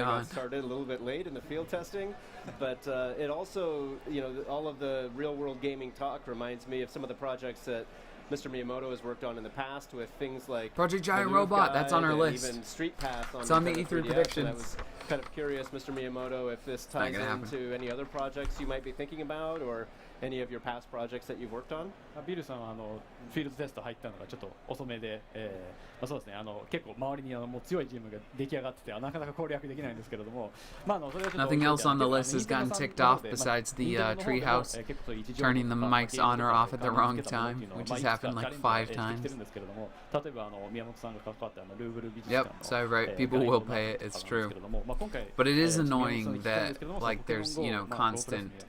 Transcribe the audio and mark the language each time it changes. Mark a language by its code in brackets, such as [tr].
[en] I got started a little bit late in the field testing, but it also, all of the real-world gaming talk reminds me of some of the projects that Mr. Miyamoto has worked on in the past with things like Project Giant Robot. That's on our list. Even Street Path on it's on the E3 3 predictions. I was kind of curious, Mr. Miyamoto, if this ties into any other projects you might be thinking about, or any of your past projects that you've worked on? [ja] ビルさんはフィールドテスト入ったのがちょっと遅めで、そうですね、結構周りにもう強いチームが出来上がってて、なかなか攻略できないんですけれども、それはちょっと [en] Nothing else on the list has gotten ticked off besides the treehouse turning the mics on or off at the wrong time, which has happened like 5 times. Yep, so right, people will pay it, it's true. But it is annoying that like there's, constant